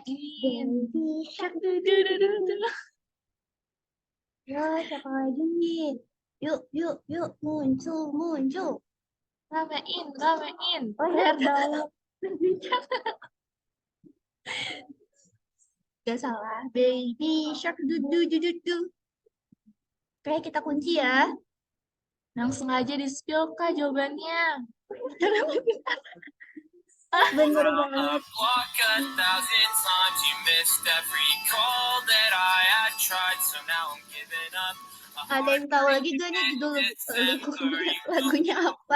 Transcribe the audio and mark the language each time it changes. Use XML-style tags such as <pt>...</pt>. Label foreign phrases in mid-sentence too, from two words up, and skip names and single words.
<id>Baby Shark. Ya, siapa lagi nih? Yuk, yuk, yuk, muncul, muncul. Ramein. Oh ya, dong. gak salah. Baby Shark, du du du du du. Oke, kita kunci ya. Langsung aja di-spill kak jawabannya. Bener banget. Ada yang tahu lagi gak nih judul lagunya apa?</id>